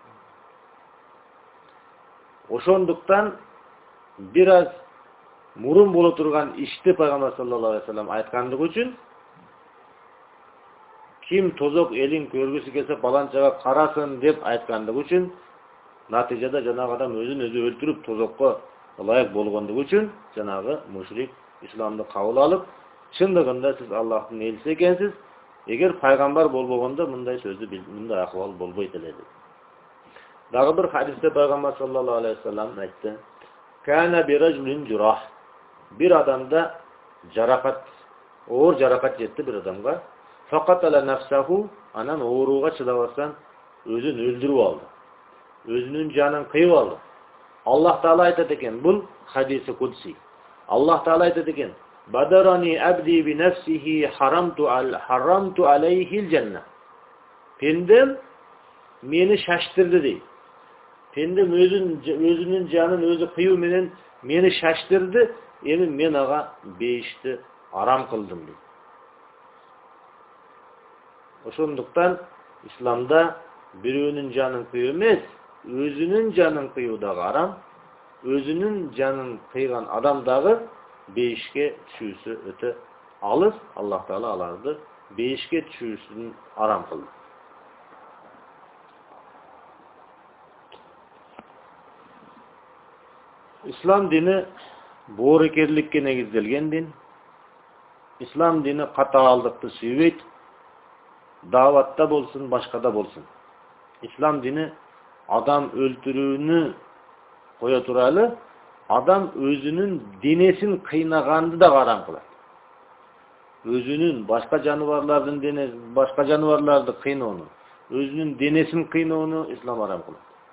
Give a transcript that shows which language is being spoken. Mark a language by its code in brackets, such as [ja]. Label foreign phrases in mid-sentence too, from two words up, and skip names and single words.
[ky] Ошондуктан бир аз мурун боло турган ишти пайгамбар [ar] صلى الله عليه وسلم [ky] айткандыгы үчүн ким тозок элин көргүсү келсе баланчага карасын деп айткандыгы үчүн натыйжада жанагы адам өзүн өзү өлтүрүп тозокко ылайык болгондугу үчүн жанагы мушрик исламды кабыл алып, чындыгында сиз Аллахтын элчиси экенсиз, эгер пайгамбар болбогондо мындай сөздү мындай акыбал болбойт эле деп. Дагы бир хадисте пайгамбар [ar] صلى الله عليه وسلم [ky] айтты: [ar] "كان برجل جراح." [ky] Бир адамда жаракат, оор жаракат жетти бир адамга. [ar] فقتل نفسه, [ky] анан ооруга чыдабастан өзүн өлтүрүп алды. Өзүнүн жанын кыйып алды. Аллах Таала айтат экен, бул хадиси кудси. Аллах Таала айтат экен: [ar] "بادرني عبدي بنفسه حرمت عليه الجنة." [ky] Пендем мени шаштырды дейт. Пендем өзүнүн жанын өзү кыйуу менен мени шаштырды, эми мен ага бейишти арам кылдым дейт. Ошондуктан исламда бирөөнүн жанын кыйуу эмес, өзүнүн жанын кыйуу дагы арам. Өзүнүн жанын кыйган адам дагы бейишке түшүүсү өтө алыс. Аллах Таала аларды бейишке түшүүсүн арам кылды. Ислам дини боорукерликке негизделген дин. Ислам дини катаалдыкты сүйбөйт. Даватта болсун, башкада болсун. Ислам дини адам өлтүрүүнү кое туралы, адам өзүнүн денесин кыйнаганды да арам кылат. Өзүнүн башка жаныбарлардын денеси, башка жаныбарларды кыйноону, өзүнүн денесин кыйноону İslam арам кылат.